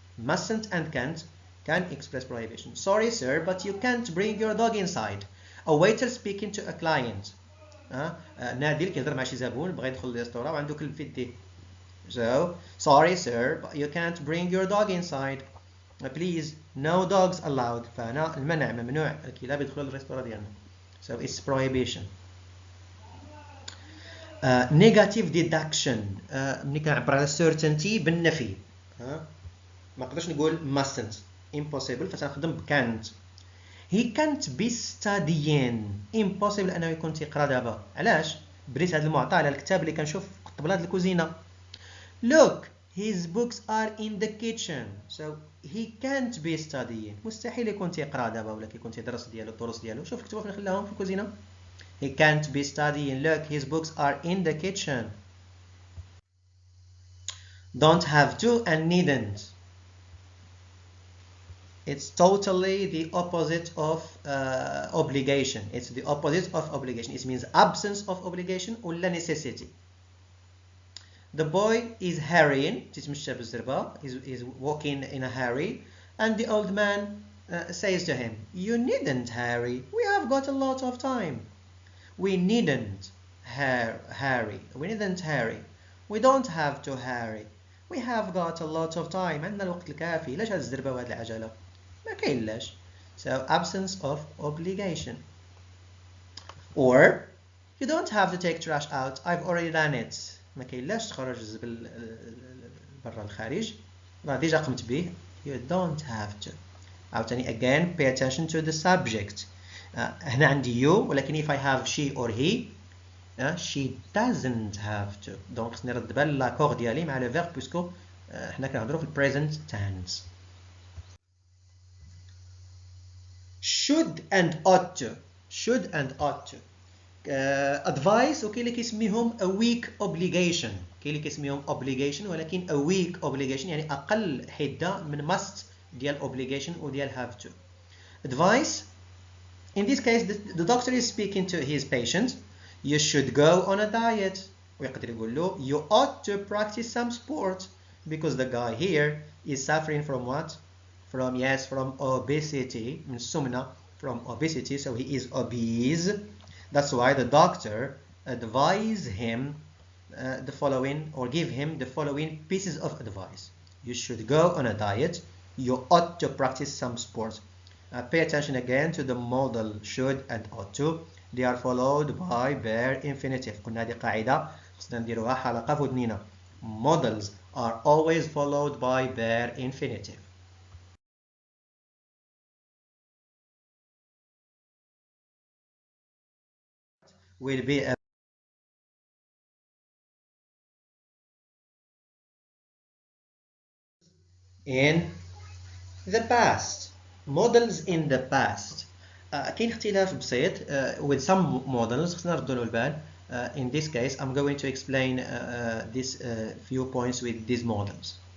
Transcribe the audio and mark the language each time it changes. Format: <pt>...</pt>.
<en>Mustn't and can't can express prohibition. Sorry sir, but you can't bring your dog inside. A waiter speaking to a client.</en> <ar>نادل كيهضر مع شي زبون بغى يدخل للريستوران وعنده كلب في يديه.</ar> <en>So, sorry sir, but you can't bring your dog inside. Please, no dogs allowed.</en> <ar>فهنا المنع ممنوع الكلاب يدخلوا للريستوران ديالنا.</ar> <en>So it's prohibition. Negative deduction.</en> <ar>ملي كنعبر على certainty بالنفي. ما نقدرش نقول mustn't.</ar> <en>Impossible</en> <ar>فتنخدم ب</ar> <en>can't. He can't be studying.</en> <ar>Impossible أنه يكون تيقرا دابا. علاش؟ بريت هذا المعطى على الكتاب اللي كنشوف في الطبلات الكوزينة.</ar> <en>Look, his books are in the kitchen. So he can't be studying.</en> <ar>مستحيل يكون تيقرا دابا ولا كيكون تيدرس ديالو الدروس ديالو. شوف كتبوا فين خلاهم في الكوزينة.</ar> <en>He can't be studying. Look, his books are in the kitchen. Don't have to and needn't. It's totally the opposite of obligation. It's the opposite of obligation. It means absence of obligation or necessity. The boy is hurrying. He's walking in a hurry. And the old man says to him, you needn't hurry. We have got a lot of time. We needn't hurry. We needn't hurry. We don't have to hurry. We have got a lot of time.</en> <ar>عندنا الوقت الكافي. ليش هاد الزربة وهاد العجلة؟ ما كاينلاش.</ar> <en>So absence of obligation. Or you don't have to take trash out. I've already done it.</en> <ar>ما كاينلاش تخرج الزبل برا الخارج. راه ديجا قمت به.</ar> <en>You don't have to. عاوتاني again pay attention to the subject.</en> <ar>هنا عندي</ar> <en>you ولكن if I have she or he she doesn't have to.</en> <ar>دونك خصني نرد بال لاكور ديالي مع لو فيرب بويسكو حنا كنهضروا في البريزنت تنس.</ar> <en>should and ought to. should and ought to. advice</en> <ar>وكاين اللي كيسميهم</ar> <en>a weak obligation.</en> <ar>كاين اللي كيسميهم obligation ولكن</ar> <en>a weak obligation</en> <ar>يعني أقل حدة من must ديال obligation وديال have to.</ar> <en>advice in this case the doctor is speaking to his patient. You should go on a diet.</en> <ar>ويقدر يقول له</ar> <en>you ought to practice some sport because the guy here is suffering from what? From obesity.</en> <ar>من السمنة.</ar> <en>From obesity, so he is obese. That's why the doctor advised him the following or give him the following pieces of advice. You should go on a diet. You ought to practice some sport. Pay attention again to the modal should and ought to. They are followed by bare infinitive.</en> <ar>قلنا هذه قاعدة خصنا نديروها حلقة في ودنينا.</ar> <en>Modals are always followed by bare infinitive. Will be a in the past. Models in the past.</en> <ar>كاين اختلاف بسيط</ar> <en>with some models</en> <ar>خصنا نردوا له البال.</ar> <en>In this case I'm going to explain these few points with these models.</en>